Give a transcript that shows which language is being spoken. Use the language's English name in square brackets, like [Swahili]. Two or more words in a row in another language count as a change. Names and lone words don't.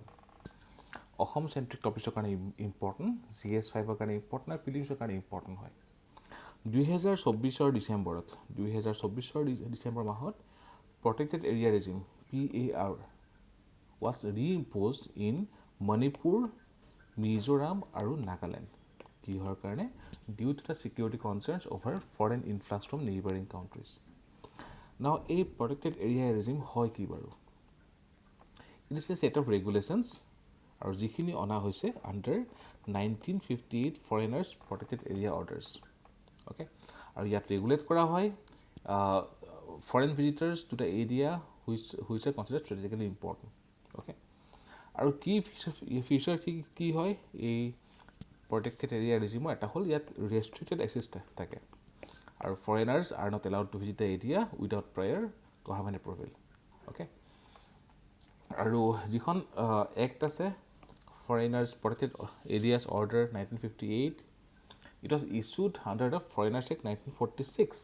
[Assamese] অসম [English] centric topicৰ [Assamese] কাৰণে ইম্পৰ্টেণ্ট, GS5ৰ কাৰণে ইম্পৰ্টেণ্ট আৰু প্ৰিলিমছৰ কাৰণে ইম্পৰ্টেণ্ট হয়। [English] 2024 ডিচেম্বৰ মাহত protected area regime PAR was reimposed in Manipur, Mizoram আৰু Nagaland. [Assamese] কিহৰ কাৰণে? [English] Due to the security concerns over foreign influx from neighboring countries. Now, a protected area regime [Assamese] হয় কি বাৰু? [English] It is a set of regulations [Assamese] আৰু যিখিনি অনা হৈছে [English] under 1958 Foreigners Protected Area Orders. Okay? [Assamese] আৰু ইয়াত ৰেগুলেট কৰা হয় [English] foreign visitors to the area which are considered strategically important. Okay? [Assamese] আৰু কি ফিচাৰ কি হয় এই [English] protected area [Assamese] ৰেজিমৰ? এটা হ'ল ইয়াত ৰেষ্ট্ৰিক্টেড এক্সেছ থাকে [English] আৰু foreigners are not allowed to visit the area without prior government approval. অ'কে, [Assamese] আৰু যিখন এক্ট আছে [English] Foreigners Protected Areas Order 1958, it was issued under the Foreigners Act 1946.